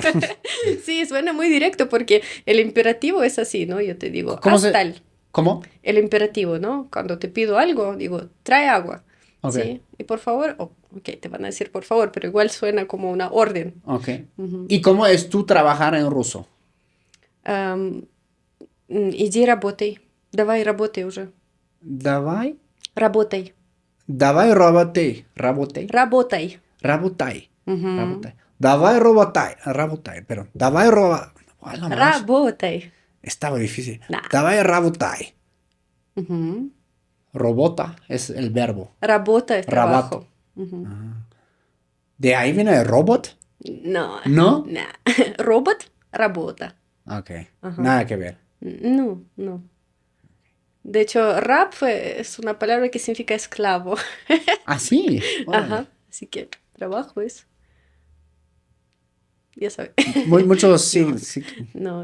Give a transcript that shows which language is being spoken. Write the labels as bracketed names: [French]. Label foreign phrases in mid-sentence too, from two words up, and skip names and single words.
[Spanish] Sí, suena muy directo porque el imperativo es así, ¿no? Yo te digo, ¿Cómo haz se...? tal. ¿Cómo? El imperativo, ¿no? Cuando te pido algo, digo, trae agua, Ok, ¿sí? Y por favor, ok, te van a decir por favor, pero igual suena como una orden. ok. Ujú. ¿Y cómo es tú trabajar en ruso? [Russian] Ам, Иди работай. Давай работай уже. Давай, Работай. давай работай, работай, Работай. работай, Мгм. работай. Давай работай, работай, pero давай роba... [Spanish] A la más, [Russian] Работай. [Spanish] estaba difícil. [Russian] Да. Давай работай. Мгм. [Spanish] Robota es el verbo. Работа es [Russian] Rabato. [Spanish] trabajo. Мгм. ¿De ahí viene el robot? No, ¿No? no. [Russian] Робот, работа. [Spanish] Ok, Ajá. nada que ver. No, no. De hecho, rap es una palabra que significa esclavo. Ah, sí, órale. Ajá. Así que trabajo es, ya sabes. Muchos No, sí, sí, no,